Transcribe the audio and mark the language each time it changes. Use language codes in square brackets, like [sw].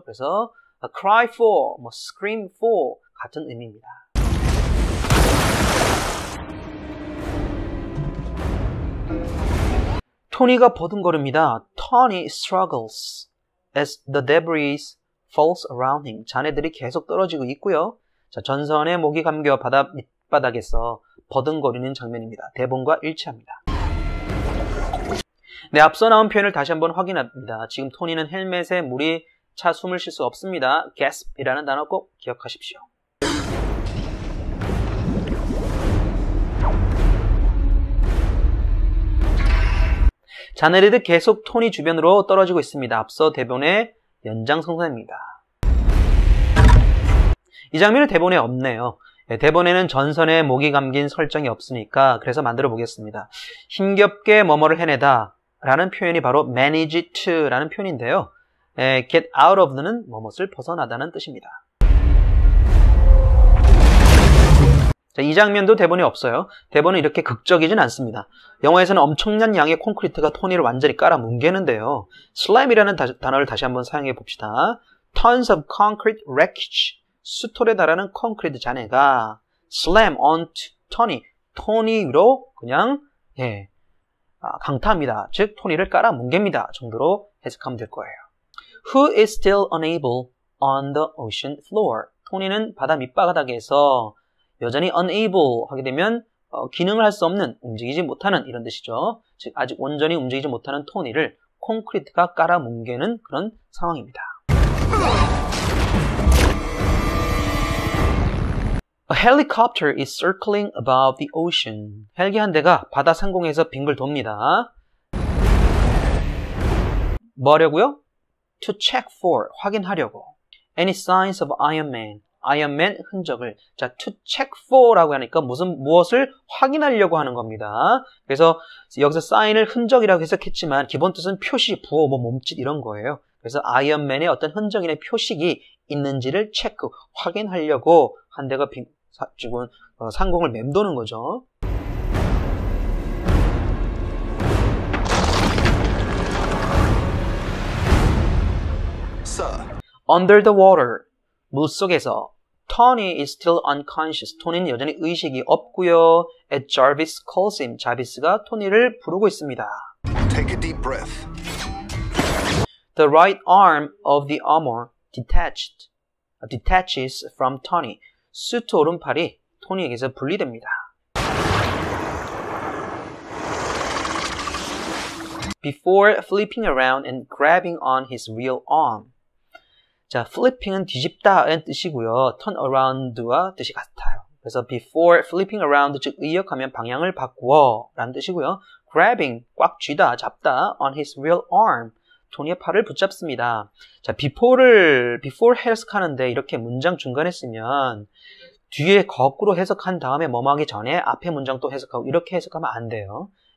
[ko] 그래서 [en] cry for, scream for [ko] 같은 의미입니다. 토니가 버둥거립니다. [en] Tony struggles as the debris falls around him. [ko] 잔해들이 계속 떨어지고 있고요. 자, 전선에 목이 감겨 바다 밑바닥에서 버둥거리는 장면입니다. 대본과 일치합니다. 네, 앞서 나온 표현을 다시 한번 확인합니다. 지금 토니는 헬멧에 물이 차 숨을 쉴 수 없습니다. gasp이라는 단어 꼭 기억하십시오. 자네리드 계속 토니 주변으로 떨어지고 있습니다. 앞서 대본의 연장선상입니다. 이 장면은 대본에 없네요. 대본에는 전선에 목이 감긴 설정이 없으니까 그래서 만들어 보겠습니다. 힘겹게 뭐뭐를 해내다 라는 표현이 바로 manage to 라는 표현인데요. get out of는 뭐뭇을 벗어나다는 뜻입니다. 자, 이 장면도 대본에 없어요. 대본은 이렇게 극적이진 않습니다. 영화에서는 엄청난 양의 콘크리트가 토니를 완전히 깔아 뭉개는데요. slam이라는 단어를 다시 한번 사용해 봅시다. [en] tons of concrete wreckage. [ko] 수톨에 달하는 콘크리트 잔해가 [en] slam onto Tony. [ko] 토니로 그냥 강타합니다. 즉 토니를 깔아 뭉갭니다. 정도로 해석하면 될 거예요. [en] Who is still unable on the ocean floor? [ko] 토니는 바다 밑바닥에서 여전히 unable 하게 되면 기능을 할 수 없는, 움직이지 못하는 이런 뜻이죠. 즉 아직 온전히 움직이지 못하는 토니를 콘크리트가 깔아 뭉개는 그런 상황입니다. [en] A helicopter is circling above the ocean. [ko] 헬기 한 대가 바다 상공에서 빙글 돕니다. 뭐 하려고요? [en] To check for, [ko] 확인하려고. [en] Any signs of Iron Man. [ko] 아이언맨 흔적을. 자, to check for라고 하니까 무엇을 확인하려고 하는 겁니다. 그래서 여기서 사인을 흔적이라고 해석했지만 기본 뜻은 표시, 부호, 몸짓 이런 거예요. 그래서 아이언맨의 어떤 흔적이나 표식이 있는지를 체크, 확인하려고 한 대가 지금 상공을 맴도는 거죠. [en] Sir. Under the water. [ko] 물속에서 [en] Tony is still unconscious. [ko] 토니는 여전히 의식이 없고요. [en] As Jarvis calls him. [ko] 자비스가 토니를 부르고 있습니다. [en] Take a deep breath. The right arm of the armor detaches from Tony. [ko] 수트 오른팔이 토니에게서 분리됩니다. [en] Before flipping around and grabbing on his real arm. [ko] 자, flipping은 뒤집다라는 뜻이고요. turn around와 뜻이 같아요. 그래서 [en] before flipping around, [ko] 즉 의역하면 방향을 바꾸어 라는 뜻이고요. grabbing, 꽉 쥐다, 잡다, [en] on his real arm, [ko] 토니의 팔을 붙잡습니다. 자, before 해석하는데 이렇게 문장 중간에 쓰면 뒤에 거꾸로 해석한 다음에 뭐뭐 하기 전에 앞에 문장 또 해석하고 이렇게 해석하면 안 돼요.